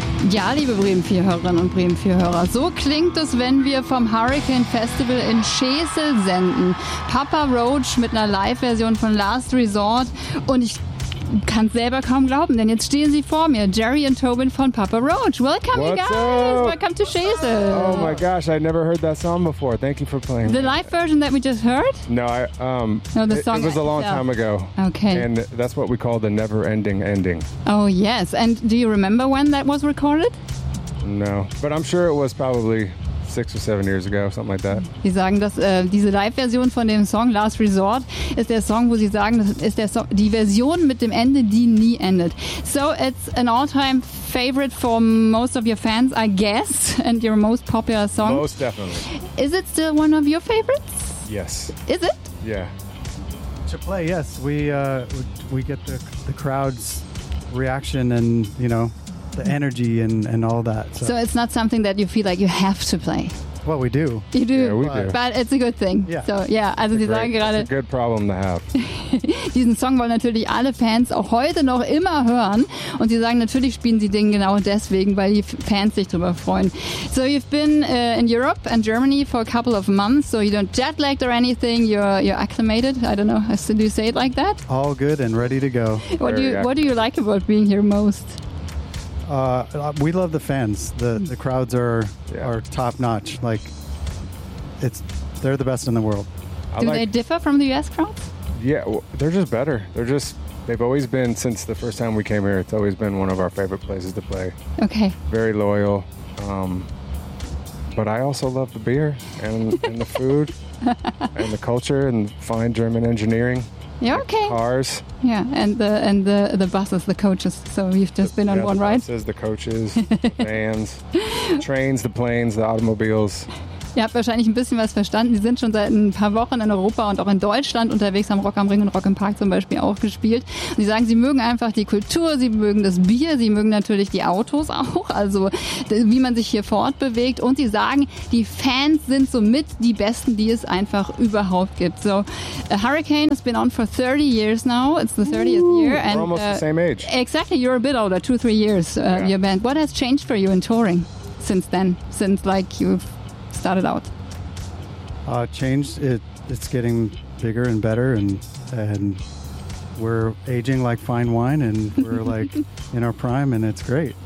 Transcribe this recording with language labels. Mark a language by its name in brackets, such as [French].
[German] Ja, liebe Bremen-4-Hörerinnen und Bremen-4-Hörer, so klingt es, wenn wir vom Hurricane Festival in Schesel senden. Papa Roach mit einer Live-Version von Last Resort. Und ich kann es selber kaum glauben, denn jetzt stehen sie vor mir, Jerry und Tobin von Papa Roach. [English] Welcome, What's you guys! Up? Welcome to Schesel! Oh my gosh, I never heard that song before. Thank you for playing. The live version that we just heard? No, the song it was a long time ago. Okay. And that's what we call the never-ending ending. Oh yes, and do you remember when that was recorded? No, but I'm sure it was probably 6 or 7 years ago, something like that. [German] Sie sagen, dass diese Live-Version von dem Song Last Resort ist der Song, wo sie sagen, das ist der Song, die Version mit dem Ende, die nie endet. [English] So it's an all-time favorite for most of your fans, I guess, and your most popular song. Most definitely. Is it still one of your favorites? Yes. Is it? Yeah. To play, yes. We get the crowd's reaction and, you know, the energy and all that. So it's not something that you feel like you have to play. Well, we do. You do. Yeah, we do. But it's a good thing. Yeah. So, yeah. [German] Also, sie sagen gerade, [English] it's a good problem to have. [German] Diesen Song wollen natürlich alle Fans auch heute noch immer hören. Und sie sagen, natürlich spielen sie den genau deswegen, weil die Fans sich drüber freuen. [English] So, you've been in Europe and Germany for a couple of months. So, you don't jet lagged or anything. You're acclimated. I don't know. So do you say it like that? All good and ready to go. What do you like about being here most? We love the fans. The crowds are top notch. Like, they're the best in the world. Do they differ from the U.S. crowd? Yeah, well, they're just better. They've always been, since the first time we came here, it's always been one of our favorite places to play. Okay. Very loyal. But I also love the beer and the food and the culture and fine German engineering. Yeah, okay. Cars. Yeah, and the buses, the coaches. So you've just been on one ride. The buses, the coaches, the vans, the trains, the planes, the automobiles. [German] Ihr habt wahrscheinlich ein bisschen was verstanden. Die sind schon seit ein paar Wochen in Europa und auch in Deutschland unterwegs, haben Rock am Ring und Rock im Park zum Beispiel auch gespielt. Und sie sagen, sie mögen einfach die Kultur, sie mögen das Bier, sie mögen natürlich die Autos auch, also wie man sich hier fortbewegt. Und sie sagen, die Fans sind somit die Besten, die es einfach überhaupt gibt. [English] So, a Hurricane has been on for 30 years now. It's the 30th Ooh, year. And we're almost the same age. Exactly, you're a bit older, 2-3 years, your band. What has changed for you in touring since then? Since, like, you've started out? Changed. It's getting bigger and better, and we're aging like fine wine, and we're like in our prime, and it's great.